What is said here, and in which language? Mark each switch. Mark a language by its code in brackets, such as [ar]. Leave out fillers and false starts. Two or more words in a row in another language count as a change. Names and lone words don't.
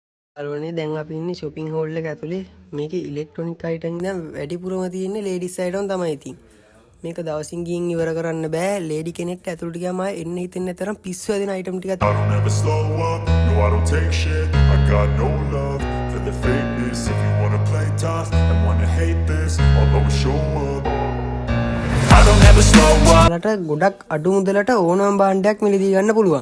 [si] අරවනේ දැන් අපි ඉන්නේ [en] shopping hall [si] එක ඇතුලේ. මේකේ [en] electronic item [si] ඉඳන් වැඩිපුරම තියෙන්නේ [en] ladies item [si] තමයි ඉතින්. මේක දවසින් ගිහින් ඉවර කරන්න බෑ. ලේඩි කෙනෙක්ට ඇතුළට ගියාම එන්න හිතෙන්නේ නැතරම් පිස්සු හැදෙන item ටිකක්. [en] I don't ever slow up, no I don't take shit. I got no love for the fakeness. If you wanna play tough and wanna hate this, I'll always show up. I don't ever slow up. [si] ඔයාලට ගොඩක් අඩු මුදලට ඕනම භාණ්ඩයක් මිලදී ගන්න පුළුවන්.